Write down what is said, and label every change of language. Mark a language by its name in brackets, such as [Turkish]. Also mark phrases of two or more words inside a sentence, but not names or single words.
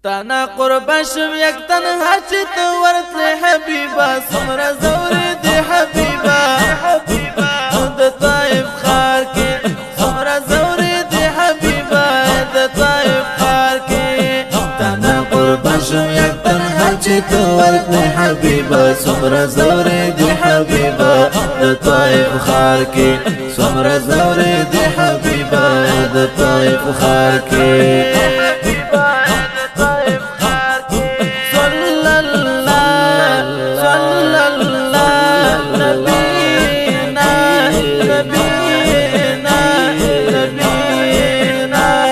[Pashto] تا نه قربان شم یک تن هر چی ته ورتلې حبیبه، څومره زورې دي حبیبه. د طایف ښار کې څومره زورې دي حبیبه، د طایف ښار کې. تا نه قربان شم یک تن هر چی ته ورتلې حبیبه، څومره زورې دي حبیبه، د طایف ښار کې څومره زورې دي حبیبه، د طایف ښار کې. [Arabic] صلی الله، صلی الله، نبینا، نبینا، نبینا.